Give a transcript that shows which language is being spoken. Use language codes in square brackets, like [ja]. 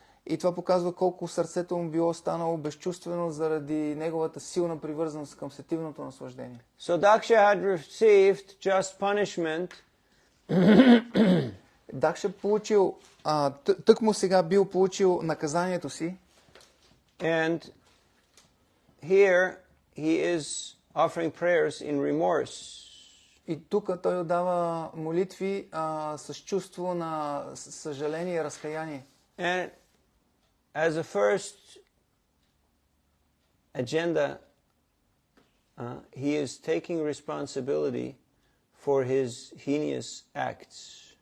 [bg] И това показва колко сърцето му било станало безчувствено заради неговата силна привързаност към сетивното наслаждение. [en] So Daksha had received just punishment. [bg] Дакша получил, тък му сега бил получил наказанието си. [en] And here he is offering prayers in remorse. [bg] И тук той отдава молитви с чувство на съжаление и разкаяние. [en] And as a first agenda, he is taking responsibility for his heinous acts.